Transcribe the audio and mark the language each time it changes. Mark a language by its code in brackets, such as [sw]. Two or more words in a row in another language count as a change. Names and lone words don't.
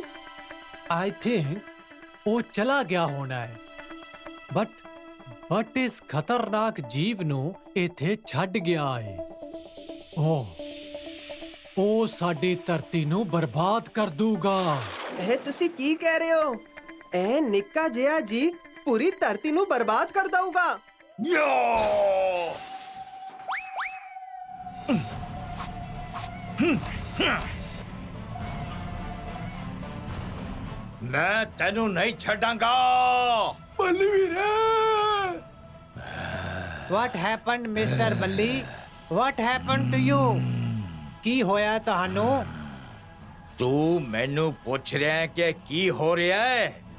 [en] I think [pa] ਉਹ ਚਲਾ ਗਿਆ ਹੋਣਾ ਹੈ, ਬਟ ਇਸ ਖਤਰਨਾਕ ਜੀਵ ਨੂੰ ਇੱਥੇ ਛੱਡ ਗਿਆ ਹੈ। ਉਹ ਸਾਡੀ ਧਰਤੀ ਨੂੰ ਬਰਬਾਦ ਕਰ ਦੂਗਾ। ਇਹ ਤੁਸੀਂ ਕੀ ਕਹਿ ਰਹੇ ਹੋ? ਇਹ ਨਿੱਕਾ ਜਿਹਾ ਜੀ ਪੂਰੀ ਧਰਤੀ ਨੂੰ ਬਰਬਾਦ ਕਰ ਦਊਗਾ? ਮੈਂ ਤੈਨੂੰ ਨਹੀਂ ਛੱਡਾਂਗਾ। [en] What happened, Mr. ਬੱਲੀ? What happened to you? [pa] ਕੀ ਹੋਇਆ ਤੁਹਾਨੂੰ? ਤੂੰ ਮੈਨੂੰ ਪੁੱਛ ਰਿਹਾ ਹੈ ਕਿ ਕੀ ਹੋ ਰਿਹਾ ਹੈ?